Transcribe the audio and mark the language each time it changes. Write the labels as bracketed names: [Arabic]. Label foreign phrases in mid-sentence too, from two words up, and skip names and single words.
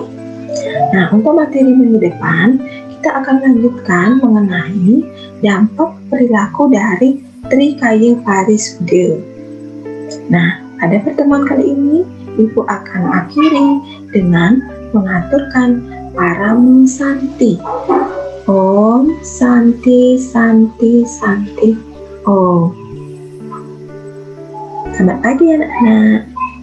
[Indonesian] Nah, untuk materi minggu depan, kita akan lanjutkan mengenai dampak perilaku dari Trikaya Parisude. Nah, pada pertemuan kali ini, Ibu akan akhiri dengan mengaturkan Param Santi. [Sanskrit] ॐ शान्ति शान्ति शान्ति ॐ. [Indonesian] Selamat pagi anak-anak.